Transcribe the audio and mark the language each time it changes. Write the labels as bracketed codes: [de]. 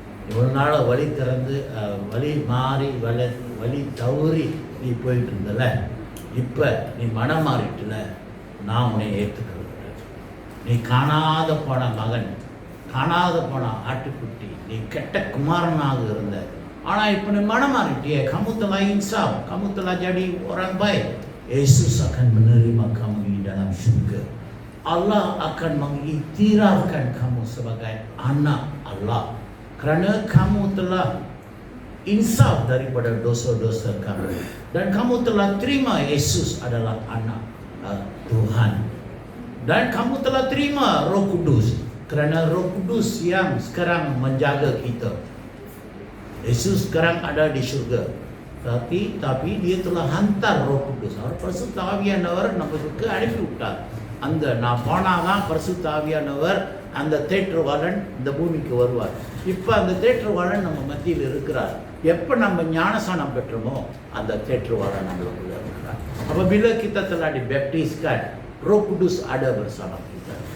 [ta] இவ்வளோ நாள் வழி திறந்து வழி மாறி வழி தவறி நீ போயிட்டு இருந்தல, இப்போ நீ மனம் மாறிட்டுல, நான் உன்னை ஏற்றுக்கிறேன். நீ காணாத போன மகன், காணாத போன ஆட்டுக்குட்டி, நீ கெட்ட குமாரனாக இருந்த, ஆனால் இப்போ நீ மனம் மாறிட்டியே. [ms] kamu telah insaf, kamu telah jadi orang baik. Yesus akan menerima kamu di dalam surga. Allah akan mengiktirafkan kamu sebagai anak Allah kerana kamu telah insaf daripada dosa-dosa kamu dan kamu telah terima Yesus adalah anak Tuhan, dan kamu telah terima Roh Kudus kerana Roh Kudus yang sekarang menjaga kita. Yesus sekarang ada di surga, tapi dia telah hantar Roh Kudus. [ta] அவர் பரிசுத்த ஆவியானவர் நமக்கு அனுப்பி விட்டார். அந்த நான் போனாதான் பரிசுத்த ஆவியானவர் அந்த தேற்றவாளன் இந்த பூமிக்கு வருவார். இப்போ அந்த தேற்றவாளன் நம்ம மத்தியில் இருக்கிறார். எப்போ நம்ம ஞானஸ்நானம் பெற்றோமோ அந்த தேற்றவாளன் நம்மளுக்குள்ள இருக்கிறார். [ms] அப்போ bila kita telah dibaptiskan, Roh Kudus ada bersama kita.